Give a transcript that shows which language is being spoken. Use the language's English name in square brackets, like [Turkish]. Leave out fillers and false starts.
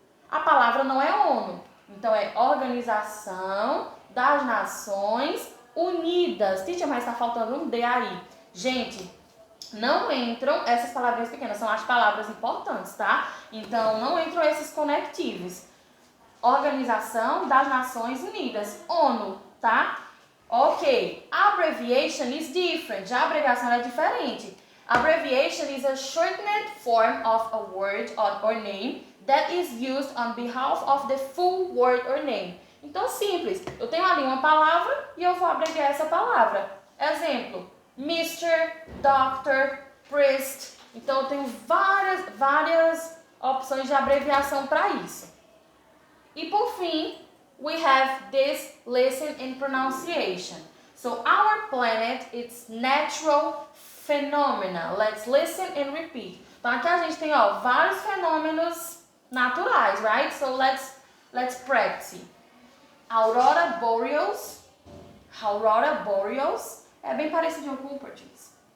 [Portuguese] A palavra não é ONU. Então, é Organização das Nações Unidas. Teacher, mas está faltando um D aí. Gente, não entram essas palavrinhas pequenas, são as palavras importantes, tá? Então, não entram esses conectivos. Organização das Nações Unidas, ONU, tá? [English] Ok, abbreviation is different. [Portuguese] Já a abreviação é diferente. [English] Abbreviation is a shortened form of a word or name that is used on behalf of the full word or name. [Portuguese] Então, simples. Eu tenho ali uma palavra e eu vou abreviar essa palavra. Exemplo, Mr., Doctor, Priest. Então, eu tenho várias opções de abreviação para isso. E por fim, [English] we have this listen and pronunciation. So our planet, it's natural phenomena. Let's listen and repeat. [Portuguese] Então aqui a gente tem vários fenômenos naturais, right? [English] So let's practice. Aurora boreals. [Portuguese] Aurora boreals é bem parecido com o português.